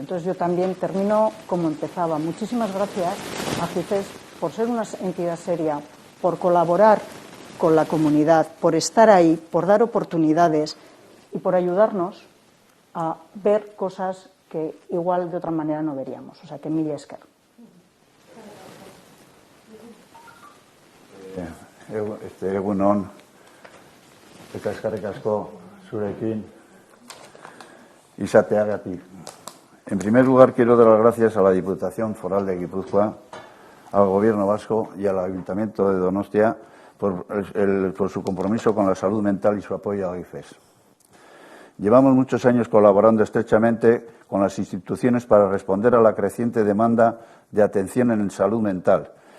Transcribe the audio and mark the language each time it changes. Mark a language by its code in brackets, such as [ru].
[es] Entonces yo también termino como empezaba. Muchísimas gracias a GIFES por ser una entidad seria, por colaborar con la comunidad, por estar ahí, por dar oportunidades y por ayudarnos a ver cosas que igual de otra manera no veríamos. O sea que [eu] mila esker. Egun on, eta eskerrik asko zurekin izateagatik. [es] En primer lugar, quiero dar las gracias a la Diputación Foral de Guipúzcoa, al Gobierno vasco y al Ayuntamiento de Donostia por su compromiso con la salud mental y su apoyo a GIFES. Llevamos muchos años colaborando estrechamente con las instituciones para responder a la creciente demanda de atención en salud mental.